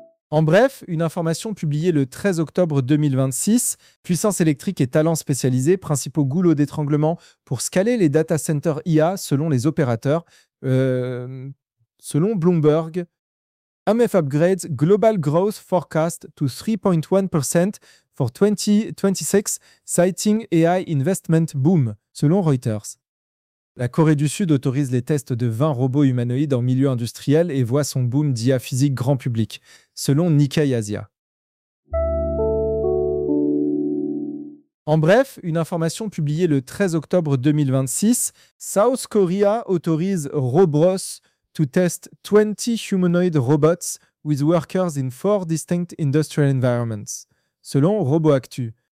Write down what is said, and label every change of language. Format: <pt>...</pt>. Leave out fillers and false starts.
<fr>En bref, une information publiée le 13 octobre 2026, puissance électrique et talents spécialisés, principaux goulots d'étranglement pour scaler les data centers IA selon les opérateurs, selon Bloomberg.</fr> <en>IMF upgrades global growth forecast to 3.1% for 2026, citing AI investment boom,</en> <fr>selon Reuters. La Corée du Sud autorise les tests de 20 robots humanoïdes en milieu industriel et voit son boom d'IA physique grand public, selon Nikkei Asia. En bref, une information publiée le 13 octobre 2026,</fr> <en>South Korea autorise Robros to test 20 humanoid robots with workers in 4 distinct industrial environments,</en> <fr>selon RoboActu.</fr>